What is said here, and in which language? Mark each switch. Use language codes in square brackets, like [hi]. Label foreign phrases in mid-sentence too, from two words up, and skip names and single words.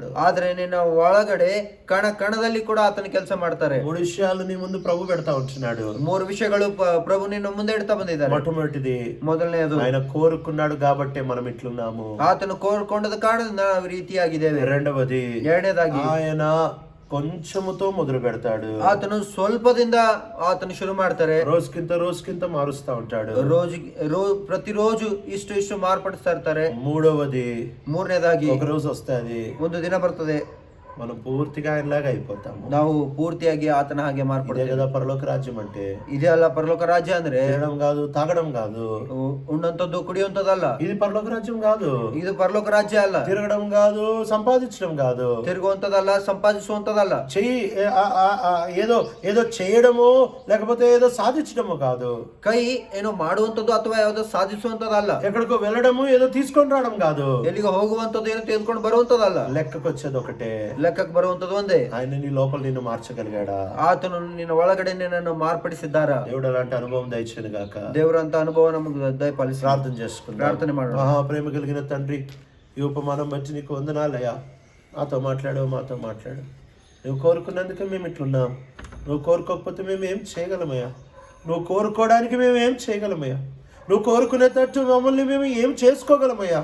[kn] ಆದ್ರೆ ನಿನ್ನ ಒಳಗಡೆ ಕಣದಲ್ಲಿ ಕೂಡ ಆತನ ಕೆಲಸ ಮಾಡ್ತಾರೆ. [te] 3 విషయాలు నీ ముందు ప్రభు పెడతా ఉంటున్నాడు. [kn] 3 ವಿಷಯಗಳು ಪ್ರಭು ನಿನ್ನ ಮುಂದೆ ಇಡ್ತಾ ಬಂದಿದ್ದಾರೆ. [te] మొట్టమొదటిది, [kn] ಮೊದಲನೇದು [te] ఆయన కోరుకున్నాడు కాబట్టి మనం ఇట్లున్నాము. [kn] ಆತನು ಕೋರ್ಕೊಂಡದ ಕಾರಣದಿಂದ ನಾವು ಈ ರೀತಿಯಾಗಿದ್ದೇವೆ. [te] రెండవది, [kn] ಎರಡನೇದಾಗಿ [te] ఆయన కొంచెముతో మొదలు పెడతాడు. [kn] ಆತನು ಸ್ವಲ್ಪದಿಂದ ಆತನು ಶುರು ಮಾಡ್ತಾರೆ. [te] రోజుకింత మారుస్తా ఉంటాడు. [kn] ಪ್ರತಿರೋಜು ಇಷ್ಟು ಮಾರ್ಪಡಿಸ್ತಾ ಇರ್ತಾರೆ. [te] మూడవది, [kn] ಮೂರನೇದಾಗಿ [te] ఒక రోజు వస్తుంది, [kn] ಒಂದು ದಿನ ಬರ್ತದೆ, [te] మనం పూర్తిగా ఆయనలాగా అయిపోతాము. [kn] ನಾವು పూర్తిಯಾಗಿ ఆತನ ಹಾಗೆ [te] ఇదే [kn] ಮಾರ್ಪಡ್ತೇವೆ. [te] కదా పరలోక రాజ్యం అంటే. [kn] ఇదే ಅಲ್ಲ పరಲೋಕ ರಾಜ್ಯ ಅಂದ್ರೆ [te] తినడం కాదు, తాగడం కాదు, [kn] ಉಣ್ಣಂತದ್ದು ಕುಡಿಯುವಂತದಲ್ಲ. [te] ఇది పరలోక రాజ్యం కాదు. [kn] ಇದು ಪರಲೋಕ ರಾಜ್ಯ ಅಲ್ಲ. [te] తిరగడం కాదు, సంపాదించడం కాదు, [kn] ತಿರುಗುವಂತದಲ್ಲ, ಸಂಪಾದಿಸುವಂತದಲ್ಲ. [te] ఏదో చేయడము లేకపోతే ఏదో సాధించడము కాదు. [kn] ಕೈ ಏನೋ ಮಾಡುವಂತದ್ದು ಅಥವಾ ಯಾವುದೋ ಸಾಧಿಸುವಂತದಲ್ಲ. [te] ఎక్కడికో వెళ్ళడము ఏదో తీసుకొని రావడం కాదు. [kn] ಎಲ್ಲಿಗೆ ಹೋಗುವಂತದ್ದು ಏನೋ ತೆಗೆದುಕೊಂಡು ಬರುವಂತದಲ್ಲ. [te] లెక్కకు వచ్చేది ఒకటే, [kn] ಲೆಕ್ಕಕ್ಕೆ ಬರುವಂತದ್ದು ಒಂದೇ. [te] ఆయన నీ లోపల నిన్ను మార్చగలిగాడా? [kn] ಆತನು ನಿನ್ನ ಒಳಗಡೆ ನಿನ್ನನ್ನು ಮಾರ್ಪಡಿಸಿದ್ದಾರ? [te] దేవుడు అలాంటి అనుభవం దయచేను గాక. [kn] ದೇವರಂತ ಅನುಭವ ನಮಗೆ ದಯಪಾಲಿಸಿ. [te] ప్రార్థన చేసుకుందాం. [kn] ಪ್ರಾರ್ಥನೆ ಮಾಡೋಣ. [te] మహాప్రేమ కలిగిన తండ్రి, ఈ ఉపమానం బట్టి నీకు వందనాలయ్యా. నాతో మాట్లాడు, మాతో మాట్లాడు. నువ్వు కోరుకున్నందుకే మేము ఇట్లున్నాం. నువ్వు కోరుకోకపోతే మేము ఏం చేయగలమయ్యా? నువ్వు కోరుకోవడానికి మేము ఏం చేయగలమయ్యా? నువ్వు కోరుకునేటట్టు మమ్మల్ని మేము ఏం చేసుకోగలమయ్యా?